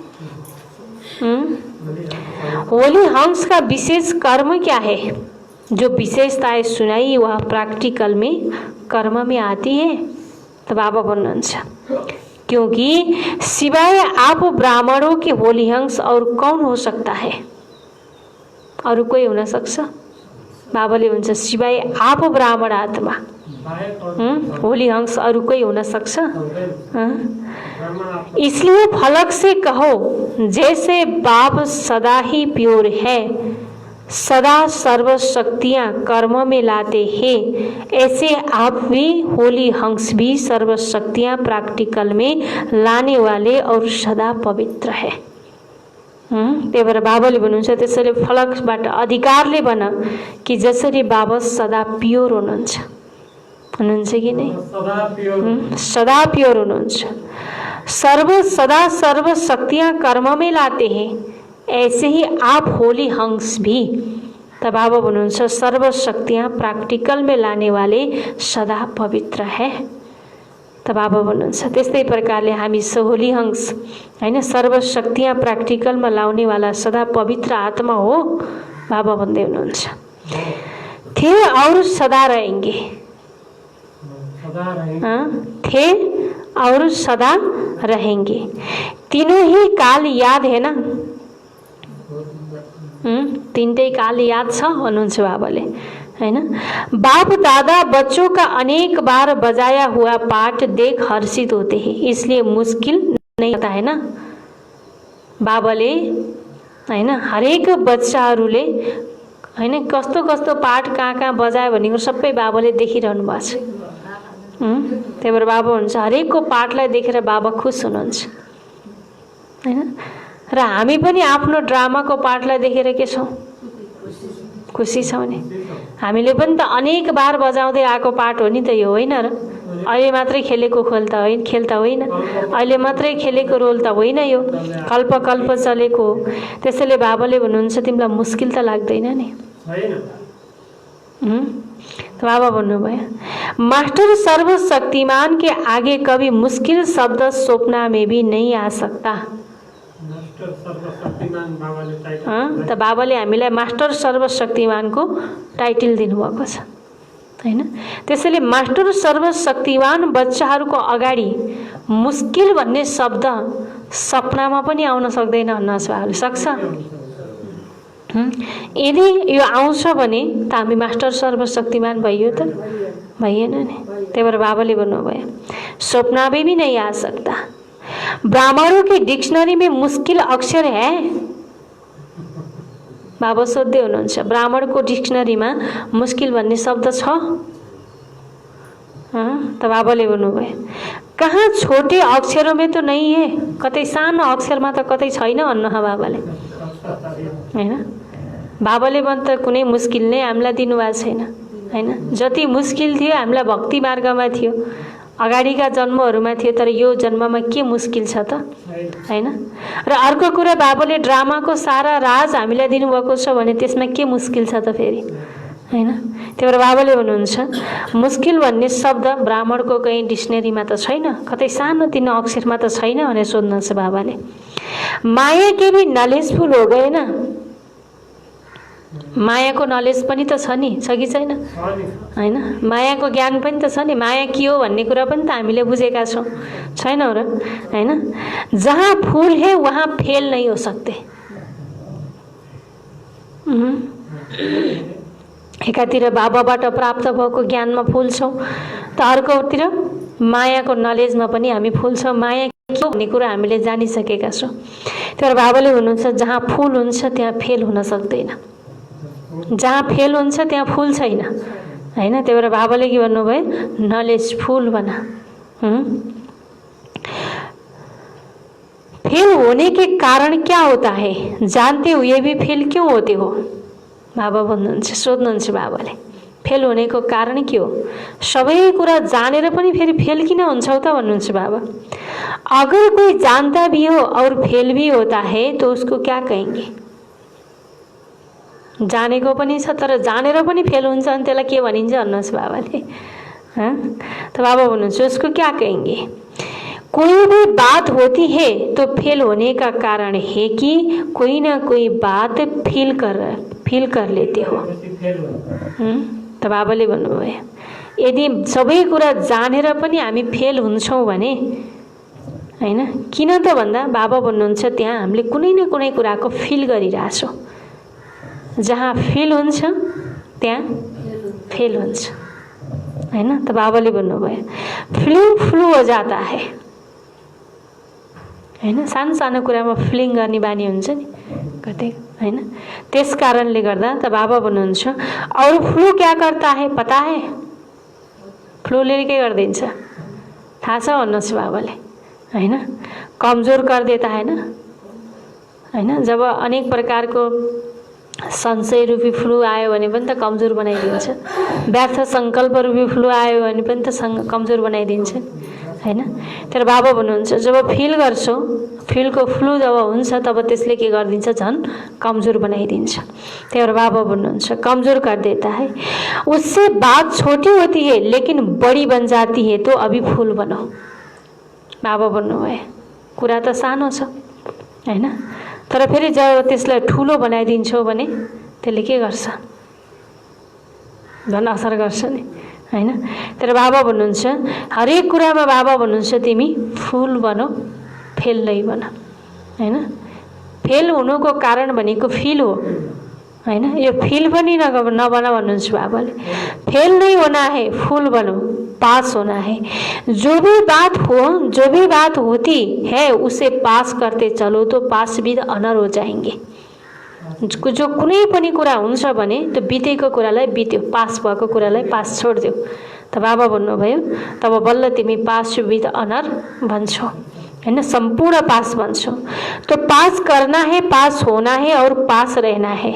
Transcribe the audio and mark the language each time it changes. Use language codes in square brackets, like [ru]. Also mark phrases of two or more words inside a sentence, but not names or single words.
[hi] होली हंस का विशेष कर्म क्या है? जो विशेषताएं सुनाई वह प्रैक्टिकल में कर्म में आती है। तो [ne] बाबा भन्नुहुन्छ [hi] क्योंकि सिवाय आप ब्राह्मणों के होली हंस और कौन हो सकता है? [ne] अरू कोही हुन सक्छ? बाबाले भन्छ [hi] सिवाय आप ब्राह्मण [ne] आत्मा, होली हंस अरू कोही हुन सक्छ? [hi] इसलिए फलक से कहो, जैसे बाप सदा ही प्योर है, सदा सर्व शक्तियाँ कर्म में लाते हैं, ऐसे आप भी होली हंस भी सर्व शक्तियाँ प्रैक्टिकल में लाने वाले और सदा पवित्र है। [ne] त्यही भएर बाबाले भन्नुहुन्छ त्यसैले फलकबाट अधिकारले भन कि जसरी बाबा सदा प्योर हुनुहुन्छ कि नै? सदा प्योर हुनुहुन्छ। [hi] सदा सर्व शक्तियाँ कर्म में लाते हैं, ऐसे ही आप होली हंस भी। तब [ne] बाबा भन्नुहुन्छ [hi] सर्व शक्तियाँ प्रैक्टिकल में लाने वाले सदा पवित्र है। [ne] तब बाबा भन्नुहुन्छ त्यस्तै प्रकारले हामी होली हंस हैन, सर्व शक्तियाँ प्रैक्टिकलमा लाउने वाला सदा पवित्र आत्मा हो बाबा भन्दै हुनुहुन्छ। [hi] थे और सदा रहेंगे, थे और सदा रहेंगे, तीनों ही काल याद है ना? [ne] तीनटै काल याद छ भन्नुहुन्छ बाबाले हैन। [hi] बाप दादा बच्चों का अनेक बार बजाया हुआ पाठ देख हर्षित होते हैं, इसलिए मुश्किल नहीं होता है ना? [ne] बाबाले हैन हरेक बच्चाहरूले हैन कस्तो कस्तो पाठ कहाँ बजायो भनेको सबै बाबाले देखिरहनु भएको छ। त्यही भएर बाबा हुन्छ हरेकको पाठलाई देखेर बाबा खुश हुनुहुन्छ हैन। र हामी पनि आफ्नो ड्रामाको पाठलाई देखेर के छौँ? खुसी छौँ नि। हामीले पनि त अनेक बार बजाउँदै आएको पाठ हो नि त यो, होइन र? अहिले मात्रै खेलेको खेल त होइन, अहिले मात्रै खेलेको रोल त होइन, यो कल्प कल्प चलेको। त्यसैले बाबाले भन्नुहुन्छ तिमीलाई मुस्किल त लाग्दैन नि? बाबा भन्नुभयो [hi] मास्टर सर्वशक्तिमान के आगे कभी मुश्किल शब्द सपना में भी नहीं आ सकता। [ne] त बाबाले हामीलाई मास्टर सर्वशक्तिमानको टाइटल दिनुभएको छ हैन। त्यसैले मास्टर सर्वशक्तिमान बच्चाहरूको अगाडि मुस्किल भन्ने शब्द सपनामा पनि आउन सक्दैन भन्न बाबाले सक्छ। यदि यो आउँछ भने त हामी मास्टर सर्वशक्तिमान भइयो त? भइएन नि। त्यही भएर बाबाले भन्नुभयो [hi] सपना में भी नहीं आ सकता। ब्राह्मणों के डिक्शनरी में मुश्किल अक्षर है? [ne] बाबा सोध्दै हुनुहुन्छ ब्राह्मणको डिक्सनरीमा मुस्किल भन्ने शब्द छ? त बाबाले भन्नुभयो कहाँ [hi] छोटे अक्षरों में तो नहीं है, [ne] कतै सानो अक्षरमा त कतै छैन भन्नु बाबाले हैन। बाबाले भन्छ कुनै मुस्किल नै हामीलाई दिनुभएको छैन हैन। जति मुस्किल थियो हामीलाई भक्ति मार्गमा थियो, अगाडिका जन्महरूमा थियो, तर यो जन्ममा के मुस्किल छ त हैन। र अर्को कुरा बाबाले ड्रामाको सारा राज हामीलाई दिनुभएको छ भने त्यसमा के मुस्किल छ त फेरि हैन। त्यही भएर बाबाले भन्नुहुन्छ मुस्किल भन्ने शब्द ब्राह्मणको कहीँ डिक्सनरीमा त छैन, कतै सानो तिनो अक्षरमा त छैन भनेर सोध्नुहुन्छ बाबाले। [hi] माया के भी नलेजफुल हो गए ना? [ne] मायाको नलेज पनि त छ नि, छ कि छैन हैन? मायाको ज्ञान पनि त छ नि, माया के हो भन्ने कुरा पनि त हामीले बुझेका छौँ, छैनौ र हैन? [hi] जहाँ फूल है वहाँ फेल नहीं हो सकते। [ne] एकातिर बाबाबाट प्राप्त भएको ज्ञानमा फूल छौँ त अर्कोतिर मायाको नलेजमा पनि हामी फूल छौँ। माया के हो भन्ने कुरा हामीले जानिसकेका छौँ। तर बाबाले भन्नुहुन्छ जहाँ फूल हुन्छ त्यहाँ फेल हुन सक्दैन जहाँ फेल हुन्छ त्यहाँ फुल छैन हैन। त्यही भएर बाबाले के भन्नुभयो, नलेजफुल बना। [hi] फेल होने के कारण क्या होता है, जानते हुए भी फेल क्यों होते हो? [ne] बाबा भन्नुहुन्छ, सोध्नुहुन्छ बाबाले, फेल [hi] होने को [ne] कारण के हो? सबै कुरा जानेर पनि फेरि फेल किन हुन्छौ त भन्नुहुन्छ बाबा। [hi] अगर कोई जानता भी हो और फेल भी होता है तो उसको क्या कहेंगे? [ne] जानेको पनि छ तर जानेर पनि फेल हुन्छ अनि त्यसलाई के भनिन्छ भन्नुहोस् बाबाले। त बाबा भन्नुहुन्छ [hi] उसको क्या कहेंगे? कोई भी बात होती है तो फेल होने का कारण है कि कोई ना कोई बात फील कर लेते हो। [ne] त बाबाले भन्नुभयो यदि सबै कुरा जानेर पनि हामी फेल हुन्छौँ भने हैन, किन त भन्दा बाबा भन्नुहुन्छ त्यहाँ हामीले कुनै न कुनै कुराको फिल गरिरहेछौँ। जहाँ फिल हुन्छ त्यहाँ फेल हुन्छ हैन। त बाबाले भन्नुभयो फ्लू [hi] हो जाता है [ne] हैन। सानो सानो कुरामा फिलिङ गर्ने बानी हुन्छ नि कतै हैन। त्यस कारणले गर्दा त बाबा भन्नुहुन्छ [hi] और फ्लू क्या करता है पता है? [ne] फ्लूले के गरिदिन्छ थाहा छ भन्नुहोस् बाबाले हैन? [hi] कमजोर कर देता है ना हैन। [ne] जब अनेक प्रकारको संशय रूपी फ्लू आयो भने पनि त कमजोर बनाइदिन्छ। व्यर्थ सङ्कल्प रूपी फ्लू आयो भने पनि त कमजोर बनाइदिन्छ हैन। तर बाबा भन्नुहुन्छ जब फिल गर्छौ, फिलको फ्लू जब हुन्छ तब त्यसले के गरिदिन्छ, झन् कमजोर बनाइदिन्छ। त्यही भएर बाबा भन्नुहुन्छ [hi] कमजोर कर देता है। उससे बात छोटी होती है लेकिन बड़ी बन जाती है तो अभी फूल बनो। [ne] बाबा भन्नुभयो कुरा त सानो छ हैन, तर फेरि जब त्यसलाई ठुलो बनाइदिन्छौ भने त्यसले के गर्छ, झन् असर गर्छ नि हैन। तर बाबा भन्नुहुन्छ हरेक कुरामा बाबा भन्नुहुन्छ तिमी फुल बनो, फेल नै बन हैन। फेल हुनुको कारण भनेको फिल हो हैन। यो फिल पनि नबना भन्नुहुन्छ बाबाले। [hi] फेल नहीं होना है, फुल बनो, पास होना है। जो भी बात होती है उसे पास करते चलो तो पास भी अनर हो जाएंगे। [ne] जो कुनै पनि कुरा हुन्छ भने त्यो बितेको कुरालाई बित्यो, पास भएको कुरालाई पास छोडिदेऊ। त बाबा भन्नुभयो तब बल्ल तिमी पास विद अनर भन्छौ हैन, संपूर्ण पास भन्छौ। [hi] तो पास करना है, पास होना है और पास रहना है।